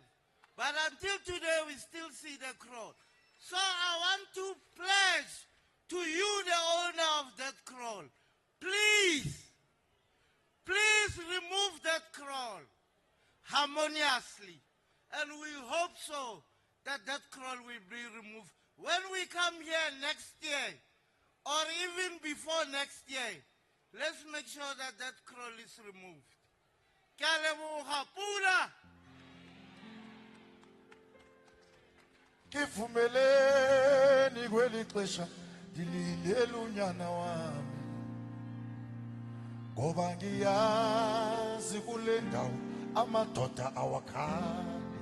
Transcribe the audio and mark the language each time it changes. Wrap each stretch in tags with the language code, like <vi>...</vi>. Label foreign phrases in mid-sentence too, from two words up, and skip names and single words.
<en>But until today, we still see the kraal. So I want to pledge to you, the owner of that kraal, please remove that kraal harmoniously. And we hope so that that kraal will be removed. When we come here next year, or even before next year, let's make sure that that kraal is removed.</en> <tn>Ke a leboga, pula!</tn> <zu>Kivumeleni kweli xesha dilindele unyana wami ngoba ngiyazi kule ndawo amadoda awakhali.</zu>